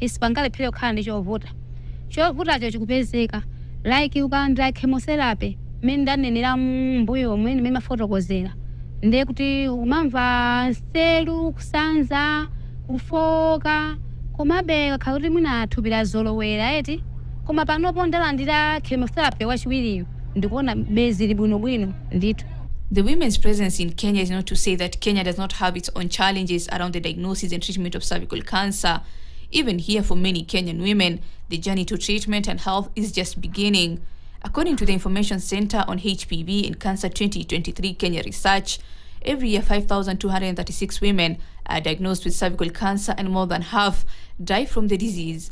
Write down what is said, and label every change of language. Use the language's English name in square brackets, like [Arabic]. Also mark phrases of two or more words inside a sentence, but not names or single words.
[Nyanja] sipangalephera kukhala ndi chovutacho chikupezeka like ukalandira chemotherapy mmene ndanenera mbuyo omwe mmene mafotokozera ndiye kuti umamva nseru kusanza kufoka komabe kakhala kuti mwina thupi lazolowera eti koma panopo ndalandira chemotherapy wachiwiriyo ndikuona bezi libwinobwino ndithu. [English] The women's presence in Kenya is not to say that Kenya does not have its own challenges around the diagnosis and treatment of cervical cancer. Even here, for many Kenyan women, the journey to treatment and health is just beginning. According to the Information Center on HPV and Cancer 2023 Kenya research, every year 5,236 women are diagnosed with cervical cancer and more than half die from the disease.